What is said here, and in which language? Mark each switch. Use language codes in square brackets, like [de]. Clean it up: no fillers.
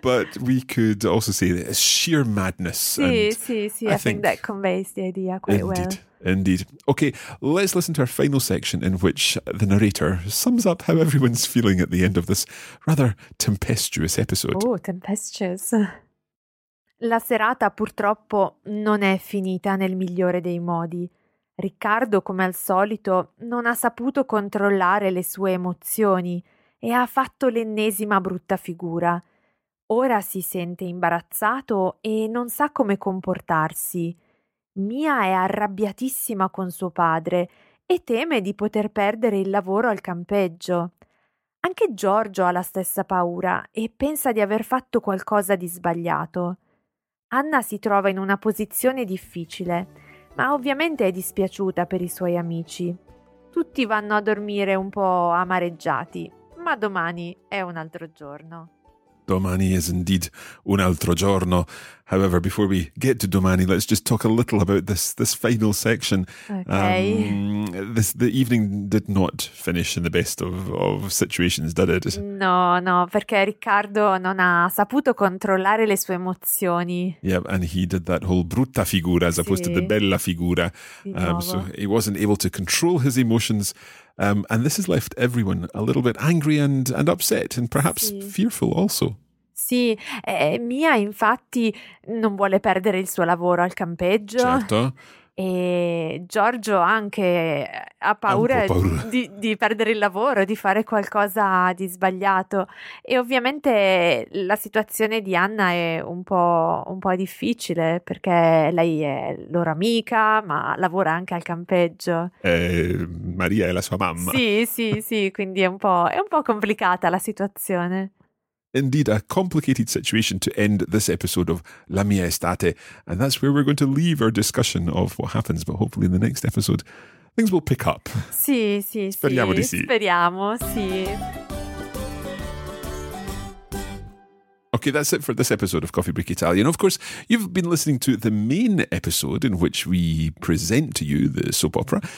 [en] But we could also say that it's sheer madness. Sí. I think that conveys the idea quite indeed, well. Indeed. Okay, let's listen to our final section in which the narrator sums up how everyone's feeling at the end of this rather tempestuous episode. Oh, tempestuous. [it] La serata purtroppo non è finita nel migliore dei modi. Riccardo, come al solito, non ha saputo controllare le sue emozioni e ha fatto l'ennesima brutta figura. Ora si sente imbarazzato e non sa come comportarsi. Mia è arrabbiatissima con suo padre e teme di poter perdere il lavoro al campeggio. Anche Giorgio ha la stessa paura e pensa di aver fatto qualcosa di sbagliato. Anna si trova in una posizione difficile, ma ovviamente è dispiaciuta per i suoi amici. Tutti vanno a dormire un po' amareggiati, ma domani è un altro giorno. Domani [en] is indeed [it] un altro giorno. [en] However, before we get to domani, let's just talk a little about this final section. Okay. The evening did not finish in the best of situations, did it? [it] No, perché Riccardo non ha saputo controllare le sue emozioni. [en] Yeah, and he did that whole brutta figura as opposed to the bella figura. So he wasn't able to control his emotions. And this has left everyone a little bit angry and upset and perhaps fearful also. [it] Sì, Mia infatti non vuole perdere il suo lavoro al campeggio. Certo. E Giorgio anche ha paura, di perdere il lavoro, di fare qualcosa di sbagliato. E ovviamente la situazione di Anna è un po' difficile, perché lei è loro amica, ma lavora anche al campeggio. Maria è la sua mamma. Sì, quindi è un po' complicata la situazione. [en] Indeed, a complicated situation to end this episode of La Mia Estate. And that's where we're going to leave our discussion of what happens. But hopefully in the next episode, things will pick up. [it] Sì. Speriamo di sì. Speriamo, sì. [en] Okay, that's it for this episode of Coffee Break Italian. Of course, you've been listening to the main episode in which we present to you the soap opera.